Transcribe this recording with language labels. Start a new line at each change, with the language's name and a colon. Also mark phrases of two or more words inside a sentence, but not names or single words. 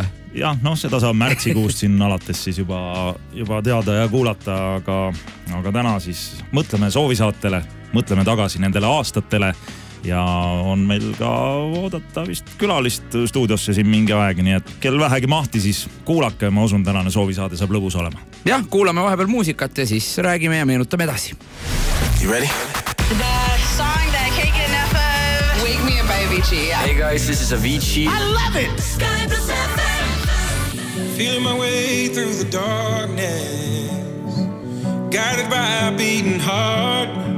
Estonian: Jah, seda saab märtsikuust siin alates siis juba teada ja kuulata, aga täna siis mõtleme soovisaatele, mõtleme tagasi nendele aastatele ja on meil ka oodata vist külalist stuudiosse siin mingi aeg, nii et kel vähegi mahti, siis kuulake, ma usun, tänane soovisaade saab lõbus olema. Jah, kuulame vahepeal muusikat ja siis räägime ja meenutame edasi.
English: You ready? The song that I can't get enough of, Wake Me Up Baby. Avicii. Hey guys, this is Avicii. I love it. Sky Plus FM. Feeling my way through the darkness, guided by a beating heart.